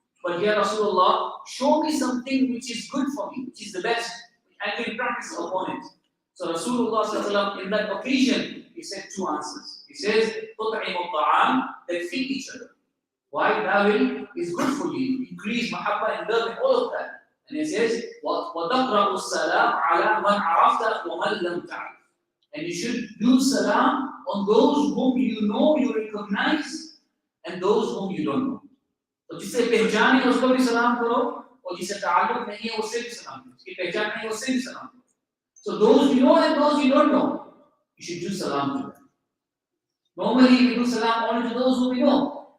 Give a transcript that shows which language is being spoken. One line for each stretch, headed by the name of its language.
English: But Ya Rasulullah, show me something which is good for me, which is the best, I can practice upon it. So Rasulullah sallallahu alayhi wa sallam, in that occasion, he said two answers. He says,
Arabic: تُطْعِمُ الطَّعَامِ,
English: that feed each other. Why? That is good for you. Increase mahabba and love and all of that. And he says,
Arabic: وَتَقْرَأُ السَّلَامَ عَلَى مَنْ عَرَفْتَ وَمَنْ لَمْ تَعْرِفْ.
English: And you should do salam on those whom you know, you recognize, and those whom you don't know.
Hindi: So जिसे पहचाने उसको भी सलाम करो, और जिसे ताल्लुक नहीं है उससे भी सलाम करो. जिसकी पहचान नहीं है उससे भी सलाम करो.
English: So those you know and those you don't know, you should do salam to them. Normally we do salam only to those who we know.